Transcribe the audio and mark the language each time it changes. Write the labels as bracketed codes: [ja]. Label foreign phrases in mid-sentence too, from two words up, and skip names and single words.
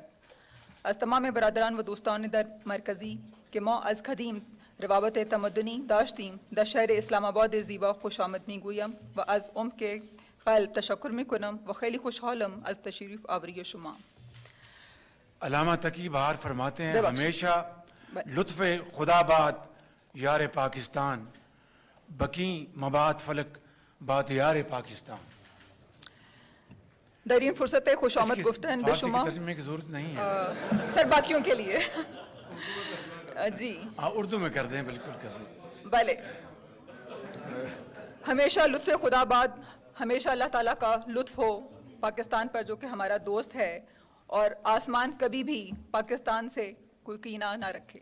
[fa] از تمام برادران و دوستان در مرکزی که ما از قدیم روابط تمدنی داشتیم در شهر اسلام آباد زیبا خوش آمد میگویم و از عمق قلب تشکر میکنم و خیلی خوشحالم از تشریف آوری شما. [ur] علامہ تقی بہار فرماتے ہیں [fa] ببخشید. ہمیشہ لطف خدا باد یار پاکستان، بقی مباد فلک باد یار پاکستان. در این فرصت خوش [ur] اس [fa] آمد [ur] کی [fa] گفتن به فارسی شما [ur] کی ترجمے کی ضرورت نہیں ہے. سر باقیوں کے لیے جی ہاں اردو میں کر دیں، بالکل کر دیں. بھلے. [fa] ہمیشہ لطف خدا باد، [ur] ہمیشہ اللہ تعالیٰ کا لطف ہو پاکستان پر جو کہ ہمارا دوست ہے، اور آسمان کبھی بھی پاکستان سے کوئی کینہ نہ رکھے.